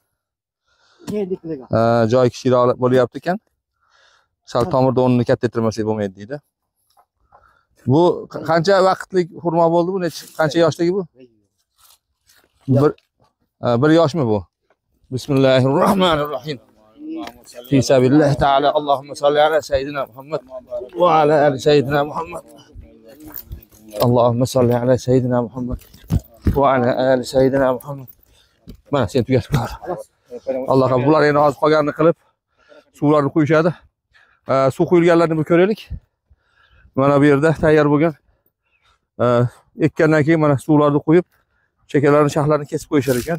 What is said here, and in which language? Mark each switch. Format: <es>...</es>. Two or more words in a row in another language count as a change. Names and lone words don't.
<uz>Joy kichikroq bo'lyapti ekan. Sal tomirda o'rnini katta ettirmasak bo'lmaydi deydi. Bu qancha vaqtlik xurmo bo'ldi bu? Qancha yoshdagi bu? Bir yoshmi bu?</uz> <ar>بسم الله الرحمن الرحيم. في سبيل الله تعالى. اللهم صل على سيدنا محمد وعلى آل سيدنا محمد. اللهم صل على سيدنا محمد وعلى آل سيدنا محمد.</ar> <uz>Mana sen tugatib qol. Alloh qabul. Bular endi hozir qolganini qilib suvlarni qo'yishadi. Suv quyilganlarni bir ko'raylik. Mana bu yerda tayyor bo'lgan. Ekkandan keyin mana suvlarni qo'yib, chekalarni, shaxlarni kesib qo'yishar ekan.</uz>